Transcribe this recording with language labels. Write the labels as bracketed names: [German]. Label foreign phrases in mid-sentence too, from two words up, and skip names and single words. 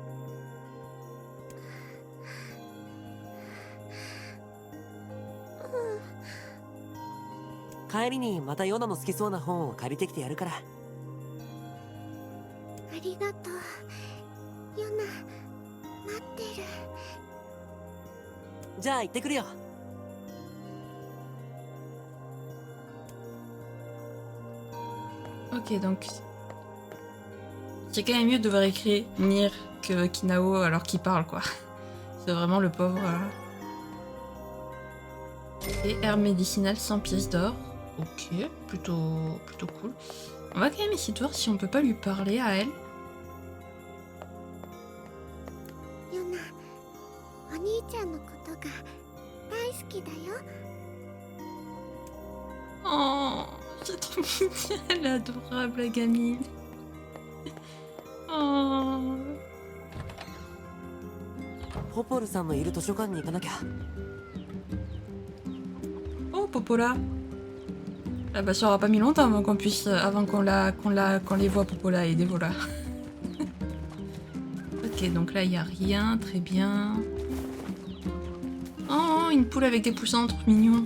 [Japanese] 帰りにまたヨナの好きそうな本を借りてきてやるから。ありがとうヨナ。待ってる。じゃあ行ってくるよ。 [French] Ok, donc c'est quand même mieux de devoir écrire Nier que Kinao alors qu'il parle, quoi. C'est vraiment le pauvre. Et herbe médicinale 100 pièces d'or. Ok, plutôt cool. On va quand même essayer de voir si on peut pas lui parler à elle. [Japanese] ヨナ、お兄ちゃんのことが大好きだよ。 [French] Oh, c'est trop mignon, elle est adorable la gamine. Oh. [Japanese] ポポルさんのいる図書館に行かなきゃ。 [French] Oh, Popola. Ah bah ça aura pas mis longtemps avant qu'on puisse, avant qu'on les voit Popola et Devola. Ok, donc là il y a rien, très bien. Oh, une poule avec des poussins trop mignons.